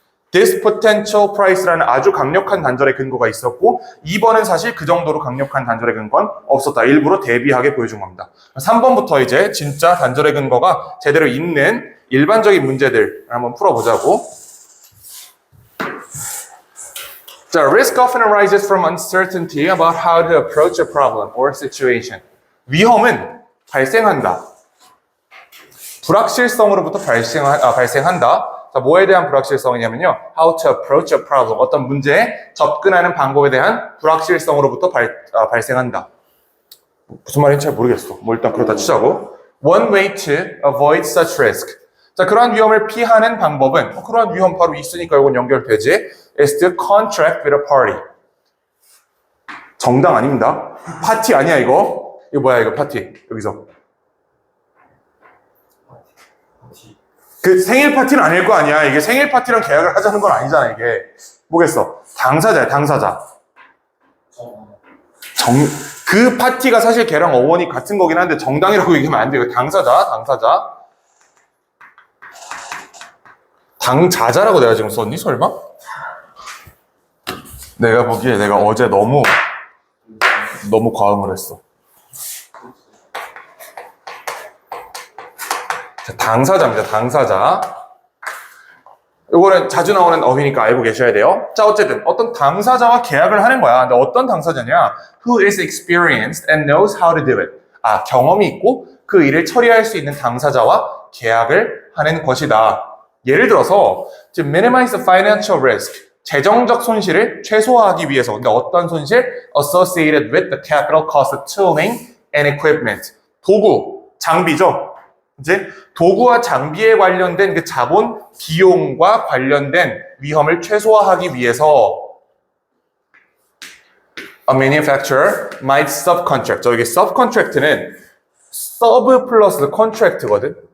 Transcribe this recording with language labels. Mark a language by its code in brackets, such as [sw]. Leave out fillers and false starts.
[en] This potential price라는 [ko] 아주 강력한 단절의 근거가 있었고 2번은 사실 그 정도로 강력한 단절의 근거는 없었다. 일부러 대비하게 보여준 겁니다. 3번부터 이제 진짜 단절의 근거가 제대로 있는 일반적인 문제들 한번 풀어보자고. 자, [en] risk often arises from uncertainty about how to approach a problem or situation. [ko] 위험은 발생한다. 불확실성으로부터 발생한다. 자, 뭐에 대한 불확실성이냐면요. [en] How to approach a problem. [ko] 어떤 문제에 접근하는 방법에 대한 불확실성으로부터 발생한다. 무슨 말인지 잘 모르겠어. 뭐 일단 그렇다 치자고. [en] One way to avoid such risk. [ko] 자, 그러한 위험을 피하는 방법은 그러한 위험 바로 있으니까 이건 연결되지. [en] is to contract with a party. [ko] 정당 아닙니다. 파티 아니야 이거. 이거 뭐야 이거 파티. 여기서. 그 생일 파티는 아닐 거 아니야. 이게 생일 파티랑 계약을 하자는 건 아니잖아, 이게. 뭐겠어? 당사자야, 당사자. 그 파티가 사실 걔랑 어원이 같은 거긴 한데 정당이라고 얘기하면 안 돼요. 당사자. 당자자라고 내가 지금 썼니, 설마? 내가 보기에 내가 어제 너무 과음을 했어. 당사자입니다. 당사자. 이거는 자주 나오는 어휘니까 알고 계셔야 돼요. 자, 어쨌든 어떤 당사자와 계약을 하는 거야. 근데 어떤 당사자냐? [en] Who is experienced and knows how to do it. [ko] 경험이 있고 그 일을 처리할 수 있는 당사자와 계약을 하는 것이다. 예를 들어서 [en] to minimize the financial risk. [ko] 재정적 손실을 최소화하기 위해서. 근데 어떤 손실? [en] Associated with the capital cost of tooling and equipment. [ko] 도구, 장비죠. 이제 도구와 장비에 관련된 그 자본, 비용과 관련된 위험을 최소화하기 위해서 [en] a manufacturer might subcontract. [ko] 여기 subcontract는 sub 플러스 contract거든.